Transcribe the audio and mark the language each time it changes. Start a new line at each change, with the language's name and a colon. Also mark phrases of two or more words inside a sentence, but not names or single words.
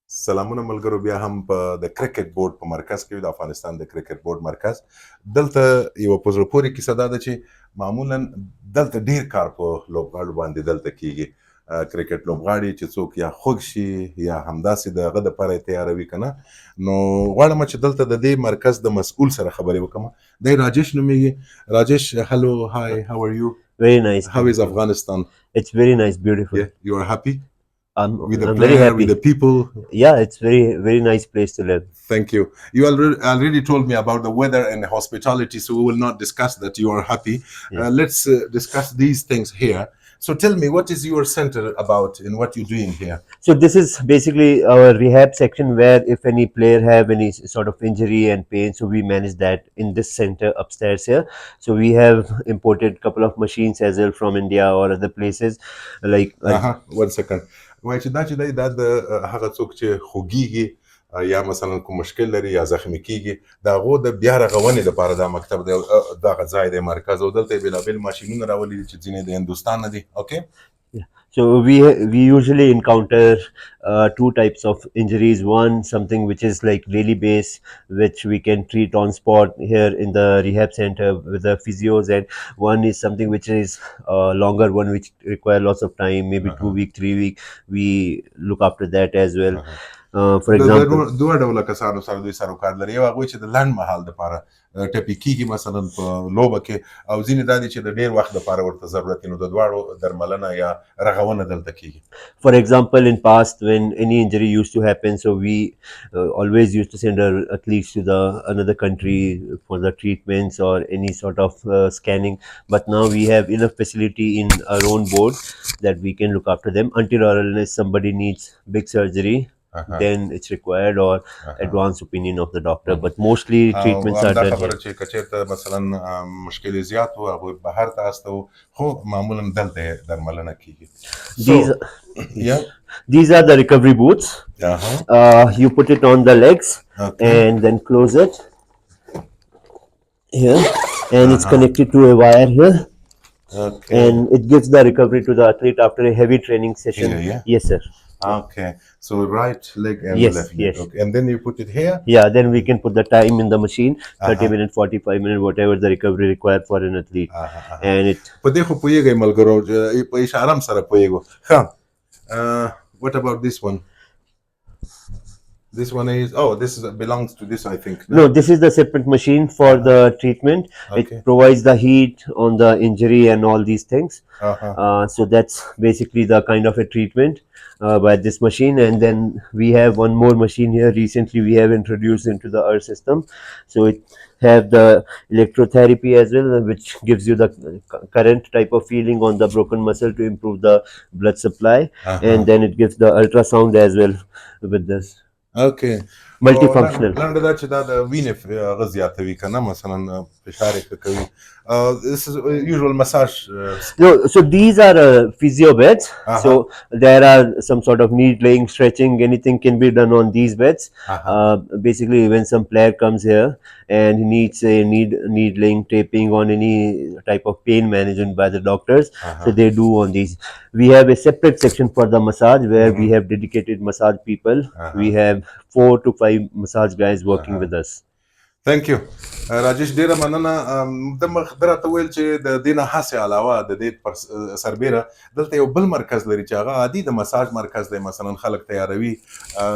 Pashto: سلامونه ملګرو بیا هم په د کرکټ بورډ په مرکز کې د افغانستان د کرکټ بورډ مرکز دلته یو په زړه پورې کیسه دا ده چې معمولا دلته ډیر کار په لوبغاړو باندې دلته کیږي کرکټ لوبغاړي چې څوک یا خوږ شي یا همداسې د هغه دپاره یې تیاروي که نه نو غواړم چې دلته د دې مرکز د مسؤل سره خبرې وکړم دی راجش نومیږي راجش
English: hello hi how are you Very nice. how is Afghanistan It's very nice, beautiful. yeah you are happy I'm with the very player, happy. with the people. Yeah, it's very nice place to live. Thank you. You already told me about the weather and the hospitality, so we will not discuss that. You are happy. Yeah. Let's discuss these things here. So tell me, what is your center about and what you're doing here? So this is basically our rehab section where if any player have any sort of injury and pain, so we manage that in this center upstairs here. So we have imported couple of machines as well from India or other places. Like 1 second.
Pashto: وای چې دا چې دی دا د هغه څوک چې خوږیږي یا مثلا کوم مشکل لري یا زخمی کیږي د هغو د بیا رغونې دپاره دا مکتب دی دغه ځای دی مرکز او دلته یې بېلابېل ماشینونه راولي دي چې ځینې د هندوستان نه دي اوکې
English: Yeah. So we usually encounter two types of injuries. One, something which is like daily base, which we can treat on spot here in the rehab center with the physios, and one is something which is longer one, which require lots of time, maybe 2 week, 3 week. We look after that as well. For example,
Pashto: دوه ډوله کسانو سره دوی سره کار لري یو هغوی چې د لنډ مهال دپاره ټپي کېږي مثلا په لوبه کې او ځینې دا دي چې د ډېر وخت دپاره ورته ضرورت وي نو د دواړو درملنه یا رغونه دلته کېږي.
English: For example, in past when any injury used to happen, so we always used to send our athletes to another country for the treatments or any sort of scanning. But now we have enough facility in our own board that we can look after them until or unless somebody needs big surgery. Then it's required or advanced opinion of the doctor, but mostly treatments are done
Pashto: خبره چې کچېرته مثلا مشکل زیات و هغوی بهر ته استو خو معمولا دلته درملنه کیږي.
English: These are the recovery boots. You put it on the legs and then close it here and it's connected to a wire here. And it gives the recovery to the athlete after a heavy training session. Yes sir. Okay, so right leg and left leg. Yes. Okay. And then you put it here? Yeah, then we can put the time in the machine, 30 minutes, 45 minutes, whatever the recovery required for an athlete. And it...
Pashto: په دې خو پوهېږئ ملګرو په اشاره هم سره پوهېږو ښه
English: what about this one? This one is this belongs to this I think. No, this is the separate machine for the treatment. It provides the heat on the injury and all these things. So that's basically the kind of a treatment by this machine. And then we have one more machine here recently we have introduced into our system. So it have the electrotherapy as well, which gives you the current type of feeling on the broken muscle to improve the blood supply. And then it gives the ultrasound as well with this. Okay. Multifunctional.
Pashto: لنډه دا چې دا د وینې هغه زیاتوي که نه مثلا فشار یې ښه کوي.
English: This is usual massage. No, so these are physio beds. So there are some sort of needling, stretching, anything can be done on these beds. Basically, when some player comes here and he needs a needling, taping on any type of pain management by the doctors, so they do on these. We have a separate section for the massage where we have dedicated massage people. We have 4 to 5 massage guys working with us. Thank you.
Pashto: راجش ډیره مننه د مخدره ته ویل چې د دې نه هسې علاوه د دې سربیره دلته یو بل مرکز لري چې هغه عادي د مساج مرکز دی مثلا خلک تیاروي